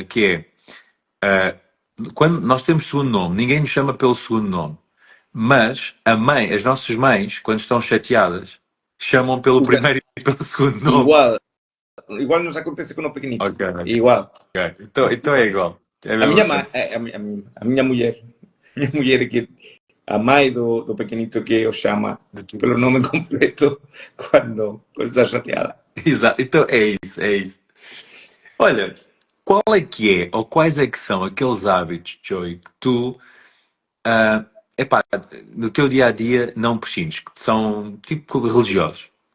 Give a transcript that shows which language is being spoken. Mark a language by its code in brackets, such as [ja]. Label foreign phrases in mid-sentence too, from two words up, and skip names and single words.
[pt] Que é, quando nós temos segundo nome, ninguém nos chama pelo segundo nome. Mas as nossas mães, quando estão chateadas, chamam pelo primeiro e pelo segundo nome. [gl] Igual nos acontece con o pequenito. [pt] Ok, ok. Igual. Então é igual. É a A mesma miña, coisa. [gl] a miña muller, miña muller [pt] é que a mãe do pequenito que o chama pelo nome completo quando está chateada. Exato. Então é isso, é isso. Olha, qual é que é, ou quais é que são aqueles hábitos, Joey, que tu, ah, epá, no teu dia a dia não prescindes, que são tipo religiosos?